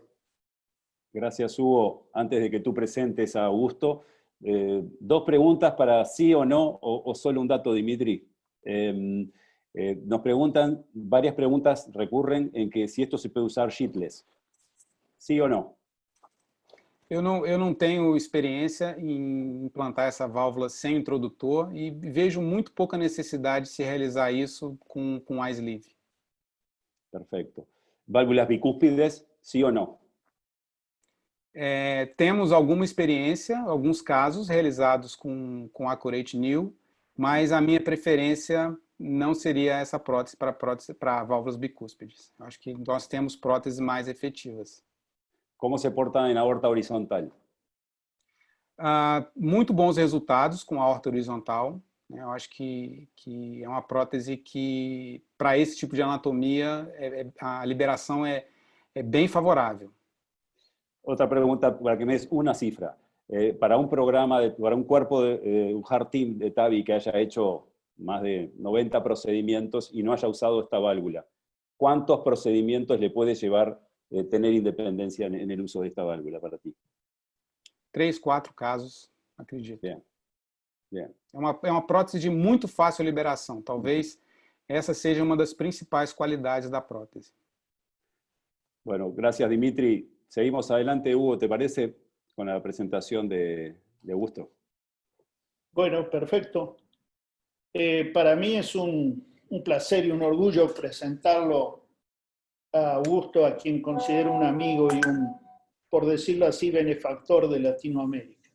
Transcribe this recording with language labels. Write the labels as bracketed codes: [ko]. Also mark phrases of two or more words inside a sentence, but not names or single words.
[es] Gracias, Hugo. Antes de que tú presentes a Augusto, dos preguntas para sí o no, o solo un dato, Dimitri. Nos preguntan, varias preguntas recurren en que si esto se puede usar sheetless. ¿Sí o no? [pt] Eu não tenho experiência em implantar essa válvula sem introdutor e vejo muito pouca necessidade de se realizar isso com iSleeve. [es] Perfecto. ¿Válvulas bicúspides, sí o no? [pt] Temos alguma experiência, alguns casos realizados com Accurate New, mas a minha preferência não seria essa prótese para válvulas bicúspides. Acho que nós temos próteses mais efetivas. [es] ¿Cómo se portan en aorta horizontal? [pt] Muito bons resultados com a aorta horizontal. Eu acho que é uma prótese que, para esse tipo de anatomia, a liberação é bem favorável. [es] Otra pregunta, para que me des una cifra. Para un programa, para un cuerpo, un [en] hard team [es] de TAVI que haya hecho más de 90 procedimientos y no haya usado esta válvula, ¿cuántos procedimientos le puede llevar tener independencia en el uso de esta válvula para ti? [pt] 3, 4 casos, acredito. [es] Bien. Bien. [pt] É uma prótese de muito fácil liberação. Talvez essa seja uma das principais qualidades da prótese. [es] Bueno, gracias, Dimitri. Seguimos adelante, Hugo, ¿te parece? Con la presentación de Augusto. Bueno, perfecto. Para mí es un placer y un orgullo presentarlo a Augusto, a quien considero un amigo y por decirlo así, benefactor de Latinoamérica.